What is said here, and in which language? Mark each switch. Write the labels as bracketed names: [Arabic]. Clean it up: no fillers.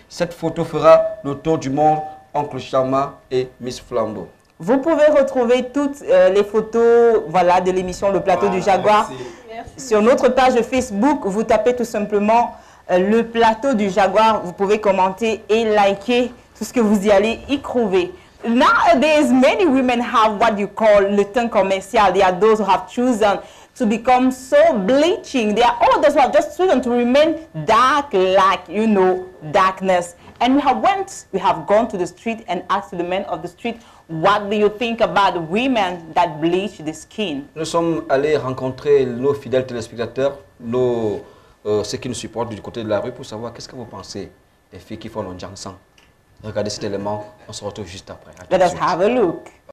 [French] Cette photo fera le tour du monde, oncle Tchama et Miss Flambeau. Vous pouvez retrouver toutes les photos de l'émission Le Plateau du Jaguar. Merci. Sur notre page Facebook, vous tapez tout simplement Le Plateau du Jaguar. Vous pouvez commenter et liker tout ce que vous y allez y trouver. [English] Nowadays, many women have what you call [French] le teint commercial. [English] They are those who have chosen to become so bleaching. They are all those who have just chosen to remain dark like, darkness. And we have gone to the street and asked the men of the street, what do you think about women that bleach the skin? [French] Nous sommes allés rencontrer nos fidèles téléspectateurs, ceux qui nous supportent du côté de la rue, pour savoir qu'est-ce que vous pensez des filles qui font le Jiangsang. Regardez cet élément, on se retrouve juste après. [English] Let us have a look.